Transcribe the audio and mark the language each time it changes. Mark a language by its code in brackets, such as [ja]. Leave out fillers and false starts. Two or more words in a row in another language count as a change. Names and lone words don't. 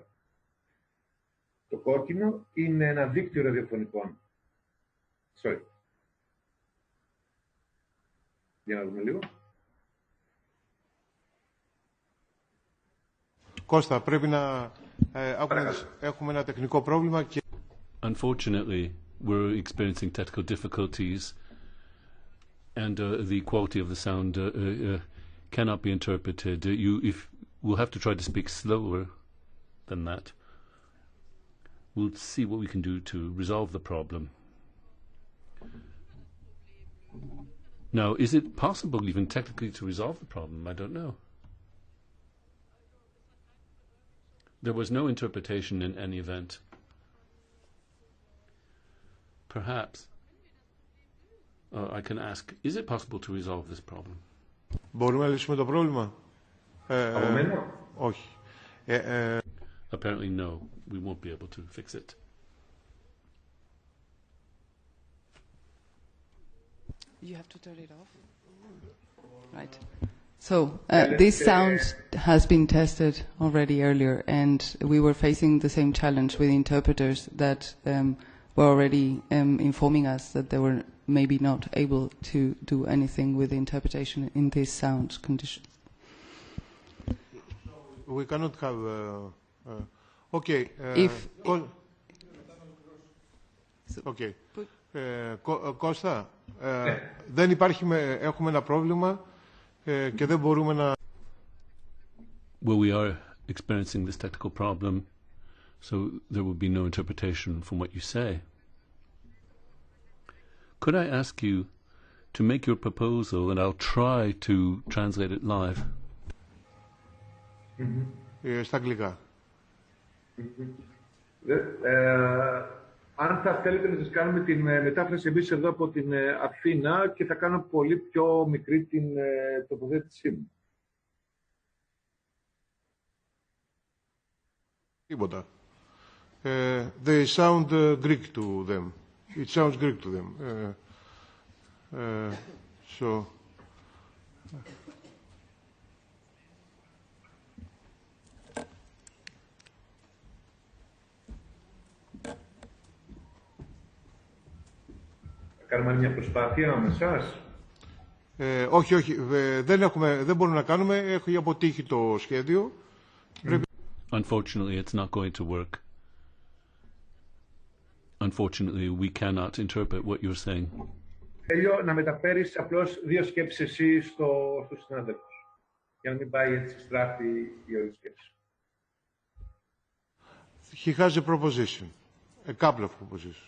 [el] Το Κόκκινο είναι ένα δίκτυο ραδιοφωνικών. Για να δούμε λίγο. Κώστα, πρέπει να έχουμε ένα τεχνικό πρόβλημα και... [en] Unfortunately, we're experiencing technical difficulties and the quality of the sound cannot be interpreted. We'll have to try to speak slower than that. We'll see what we can do to resolve the problem. Now, is it possible even technically to resolve the problem? I don't know. There was no interpretation in any event. Perhaps I can ask, is it possible to resolve this problem? [el] Μπορούμε να λύσουμε το πρόβλημα? Όχι. [en] Apparently no, we won't be able to fix it. You have to turn it off. Right. So this sound has been tested already earlier, and we were facing the same challenge with interpreters that were already informing us that they were maybe not able to do anything with the interpretation in this sound condition. We cannot have... okay. Okay. [el] Κώστα, δεν υπάρχει, έχουμε ένα πρόβλημα και δεν μπορούμε να... [en] Well, we are experiencing this technical problem, so there will be no interpretation from what you say. Could I ask you to make your proposal and I'll try to translate it live? [el] Στα αγγλικά. Αν θα θέλετε να σας κάνουμε την μετάφραση εμείς εδώ από την Αθήνα και θα κάνω πολύ πιο μικρή την τοποθέτησή μου. Τίποτα. [en] They sound Greek to them. It sounds Greek to them. So... [el] Κάνουμε μια προσπάθεια με εσάς. Όχι, δεν μπορούμε να κάνουμε. Έχει αποτύχει το σχέδιο. Unfortunately, it's not going to work. Unfortunately, we cannot interpret what you're saying. Θέλω να μεταφέρεις απλώς δύο σκέψεις εσύ στους συνάδελφους. Για να μην πάει έτσι στράφη η όλη σκέψη. [en] He has a proposition. A couple of propositions.